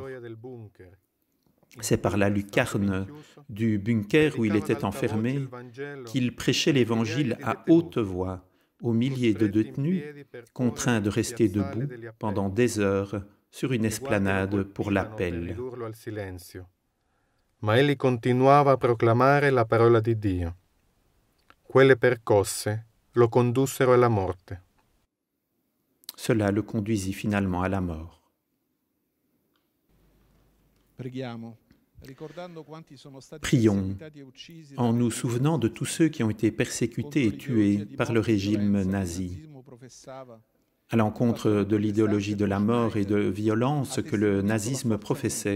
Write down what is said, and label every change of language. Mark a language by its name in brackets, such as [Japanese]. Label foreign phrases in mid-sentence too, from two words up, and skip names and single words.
[French] C'est par la lucarne du bunker où il était enfermé qu'il prêchait l'Évangile à haute voix aux milliers de détenus contraints de rester debout pendant des heures sur une esplanade pour l'appel. [Italian] Ma egli continuava a proclamare la parola di Dio. Quelle percosse lo condussero alla morte. [French] Cela le conduisit finalement à la mort. Prions en nous souvenant de tous ceux qui ont été persécutés et tués par le régime nazi, à l'encontre de l'idéologie de la mort et de violence que le nazisme professait.